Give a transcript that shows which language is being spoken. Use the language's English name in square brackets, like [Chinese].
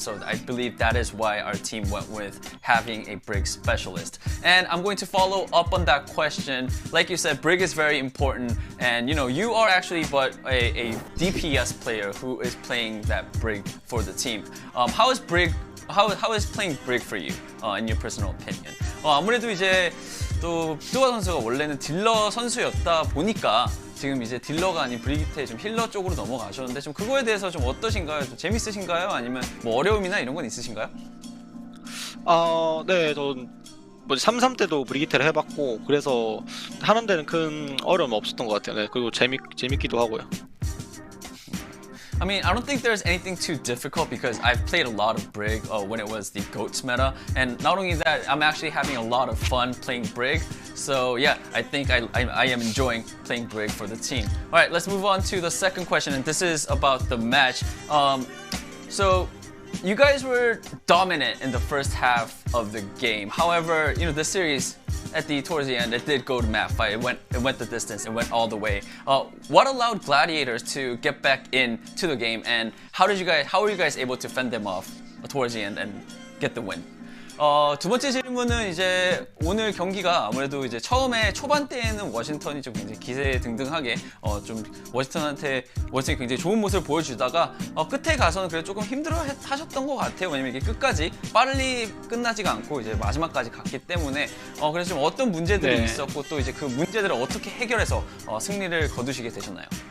[English] So I believe that is why our team went with having a brig specialist. And I'm going to follow up on that question. Like you said, brig is very important, and you are actually but a DPS player who is playing that brig for the team. How is playing brig for you, in your personal opinion? [Korean] 아무래도 이제 또 뚜바 선수가 원래는 딜러 선수였다 보니까 지금 이제 딜러가 아닌 브리기테 좀 힐러 쪽으로 넘어가셨는데 좀 그거에 대해서 좀 어떠신가요? 좀 재밌으신가요? 아니면 뭐 어려움이나 이런 건 있으신가요? 네, 전 3-3 때도 브리기테를 해봤고 그래서 하는 데는 큰 어려움 없었던 것 같아요. 네, 그리고 재밌기도 하고요. [English] I mean, I don't think there's anything too difficult because I've played a lot of brig when it was the GOATS meta, and not only that, I'm actually having a lot of fun playing brig. So yeah, I think I am enjoying playing brig for the team. All right, let's move on to the second question, and this is about the match. So you guys were dominant in the first half of the game. However, the series towards the end, it did go to map fight. It went the distance. It went all the way. What allowed Gladiators to get back into the game, and how were you guys able to fend them off towards the end and get the win? [Korean] 두 번째 질문은 이제 오늘 경기가 아무래도 이제 처음에 초반 때에는 워싱턴이 좀 굉장히 기세등등하게 좀 워싱턴이 굉장히 좋은 모습을 보여주다가 끝에 가서는 그래도 조금 힘들어 하셨던 것 같아요. 왜냐면 이게 끝까지 빨리 끝나지가 않고 이제 마지막까지 갔기 때문에 그래서 좀 어떤 문제들이 있었고 또 이제 그 문제들을 어떻게 해결해서 승리를 거두시게 되셨나요?